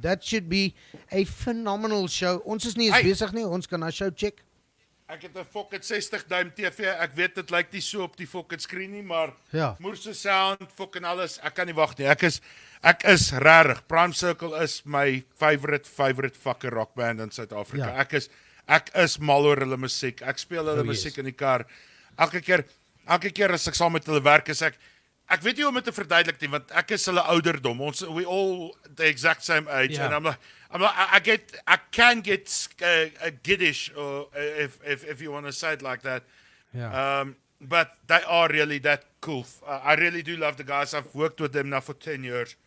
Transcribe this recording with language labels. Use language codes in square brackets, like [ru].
[en] That should be a phenomenal show. [af] Ons is nie eens besig nie. Ons kan daai show check. Ek het 'n fucking 60 duim TV. Ek weet dit lyk nie so op die fucking skerm nie, maar moerse sound, fucking alles. Ek kan nie wag nie. Ek is regtig. Prime Circle is my [en] favorite fucking rock band [af] in Suid-Afrika. Ek is mal oor hulle musiek. Ek speel hulle musiek in die kar. Elke keer as ek saam met hulle werk, is ek ek weet nie hoe om dit te verduidelik nie, want ek is hulle ouderdom. [en] We all the exact same age, Yeah. and I can get giddish, or if you want to say it like that. Yeah. But they are really that cool. I really do love the guys. I've worked with them now for 10 years.